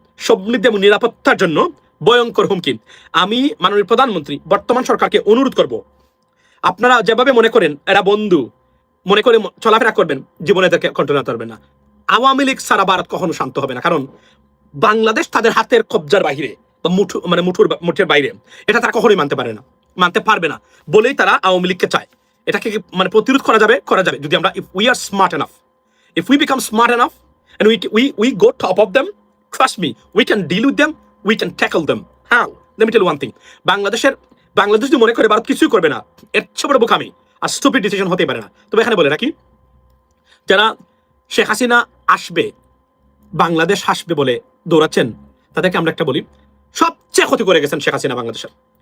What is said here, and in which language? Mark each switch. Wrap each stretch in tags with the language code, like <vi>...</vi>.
<bn>সমৃদ্ধি এবং নিরাপত্তার জন্য ভয়ঙ্কর হুমকি। আমি মাননীয় প্রধানমন্ত্রী বর্তমান সরকারকে অনুরোধ করব, আপনারা যেভাবে মনে করেন এরা বন্ধু মনে করে চলাফেরা করবেন, জীবনে এদেরকে কন্ট্রোল করতে পারবেন না। আওয়ামী লীগ সারা ভারত কখনো শান্ত হবে না, কারণ বাংলাদেশ তাদের হাতের কবজার বাহিরে বা মুঠের বাইরে, এটা তারা কখনোই মানতে পারবে না বলেই তারা আওয়ামী লীগকে চায়। এটাকে প্রতিরোধ করা যাবে যদি আমরা</bn> <en>If we are smart enough, if we become smart enough and we go top of them, trust me, we can deal with them, we can tackle them. How? Let me tell you one thing.</en> <bn>Bangladesh যদি মনে করে ভারত কিছুই করবে না, এর চেয়ে বড় বোকামি আর স্টুপিড ডিসিশন হতেই পারে না। তবে এখানে বলে রাখি, যারা শেখ হাসিনা আসবে, বাংলাদেশ হাসবে বলে দৌড়াচ্ছেন, তাদেরকে আমরা একটা বলি, সবচেয়ে ক্ষতি করে গেছেন শেখ হাসিনা বাংলাদেশের।</bn>